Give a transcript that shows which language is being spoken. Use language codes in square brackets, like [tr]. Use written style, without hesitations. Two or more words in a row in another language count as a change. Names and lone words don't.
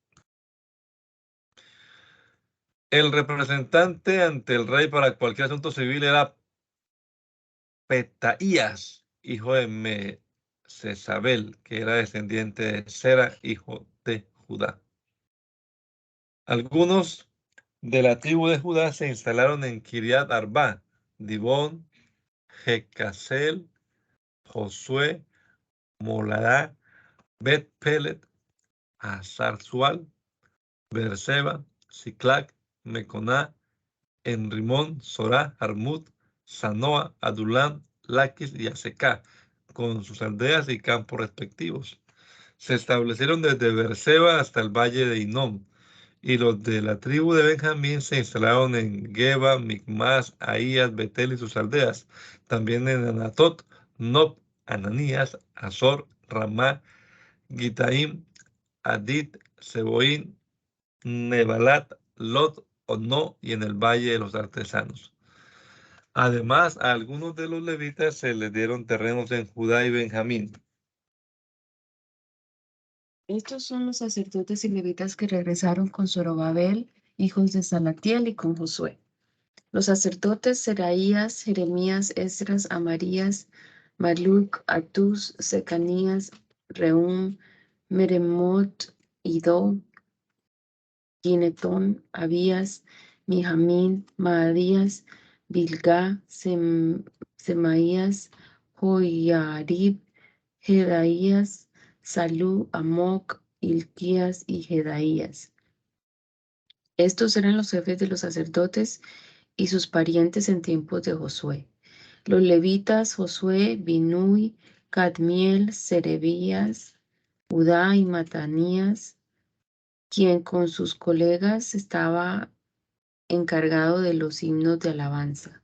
[es] El representante ante el rey para cualquier asunto civil era Petaías, hijo de Mesesabel, que era descendiente de Sera, hijo de Judá. Algunos de la tribu de Judá se instalaron en Kiriat Arba, Dibón, Jecasel, Josué, Moladá, Bet Pelet, Azarzual, Beerseba, Siclac, Meconá, en Rimón, Sorá, Jarmut, Sanoa, Adulam, Laquis y Aseca, con sus aldeas y campos respectivos. Se establecieron desde Beerseba hasta el valle de Hinnom, y los de la tribu de Benjamín se instalaron en Geba, Micmas, Ahías, Betel y sus aldeas, también en Anatot, Nob, Ananías, Azor, Ramá, Gitaim, Adit, Seboín, Nebalat, Lot, Ono y en el Valle de los Artesanos. Además, a algunos de los levitas se les dieron terrenos en Judá y Benjamín. Estos son los sacerdotes y levitas que regresaron con Zorobabel, hijos de Salatiel, y con Josué. Los sacerdotes Seraías, Jeremías, Esdras, Amarías, Maluc, Atús, Secanías, Reum, Meremot, Idó, Ginetón, Abías, Mijamín, Maadías, Bilgá, Semaías, Joiarib, Jedaías, Salú, Amoc, Hilquías y Jedaías. Estos eran los jefes de los sacerdotes y sus parientes en tiempos de Josué. Los levitas, Josué, Binui, Cadmiel, Serebías, Judá y Matanías, quien con sus colegas estaba encargado de los himnos de alabanza.